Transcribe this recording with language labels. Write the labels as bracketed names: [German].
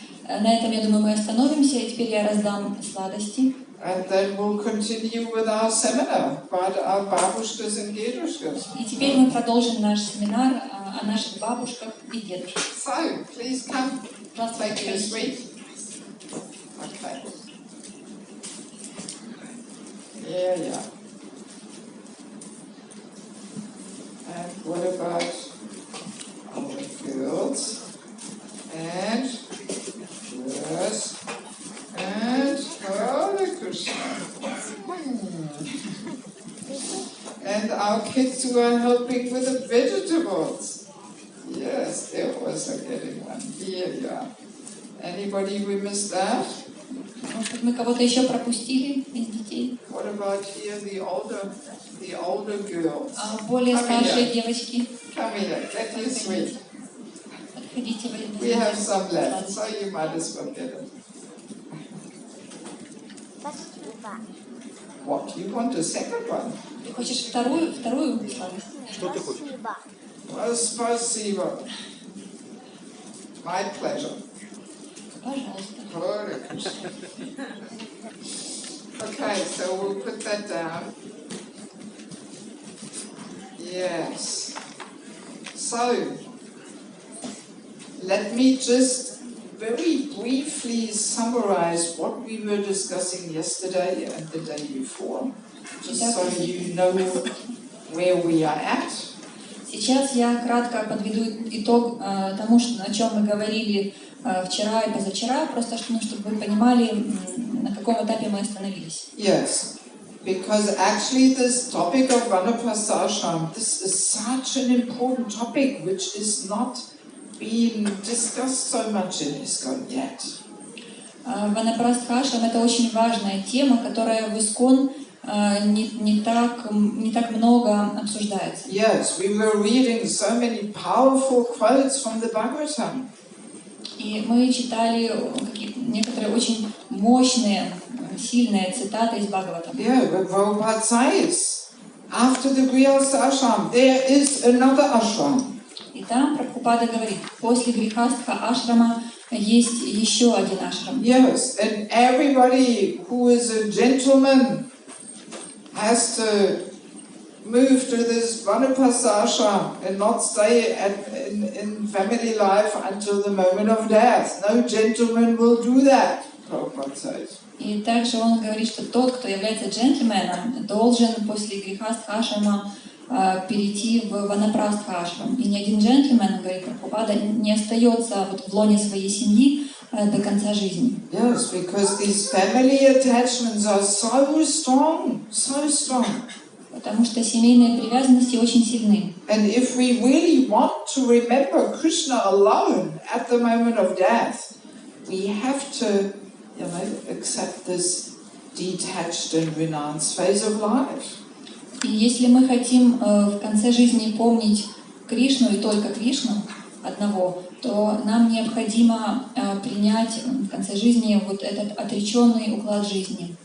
[Russian] На этом, я думаю, мы остановимся, и теперь я раздам сладости. [English] And then we'll continue with our seminar about our babushkas and dedushkas. [Russian] И теперь мы продолжим наш семинар о наших бабушках и дедушках. [English] So, please come, take your sweet. Okay. Yeah. And what about our girls? And yes. And Hare Krishna. And our kids who are helping with the vegetables. Yes, they're also getting one. Here you are. Anybody we missed out? [Russian] Может быть, мы кого-то еще пропустили из детей? [English] What about here, the older girls? [Russian] Более старшие девочки. [English] Come here, get your sweet. [Russian] Ходите [English] We have some left, so you might as well get it. What? You want a second one? [Russian] Ты хочешь вторую сладость? Что ты хочешь? Well, спасибо. [English] My pleasure. [Russian] Пожалуйста. [English] Okay, so we'll put that down. Yes. So, let me just very briefly summarize what we were discussing yesterday and the day before, just so you know where we are at. [Russian] Сейчас я кратко подведу итог тому, о чем мы говорили вчера и позавчера, просто чтобы вы понимали, на каком этапе мы остановились. [English] Yes, because actually this topic of Vanaprastha, this is such an important topic which is not being discussed so much in ИСККОН yet. [Russian] Ванапрастха это очень важная тема, которая в ИСККОН не так много обсуждается. [English] Yes, we were reading so many powerful quotes from the Bhagavatam. [Russian] И мы читали некоторые очень мощные, сильные цитаты из Бхагаватам. [English] Yeah, but Prabhupada says, after the Grihastha ashram, there is another ashram. [Russian] И там Прабхупада говорит, после грихастха ашрама есть еще один ашрам. [English] Yes, and everybody who is a gentleman has to move to this Vanaprastha ashram and not stay in family life until the moment of death. No gentleman will do that, Prabhupada says. [Russian] И также он говорит, что тот, кто является джентльменом, должен после грихастха ашрама перейти в Ванапрастха ашрам. И ни один джентльмен, говорит Прабхупада, не остается в лоне своей семьи до конца жизни. [English] Yes, because these family attachments are so strong, so strong. [Russian] Потому что семейные привязанности очень сильны. [English] And if we really want to remember Krishna alone at the moment of death, we have to, accept this detached and renounced phase of life. [Russian] И если мы хотим в конце жизни помнить Кришну и только Кришну одного, то нам необходимо принять в конце жизни вот этот отреченный уклад жизни.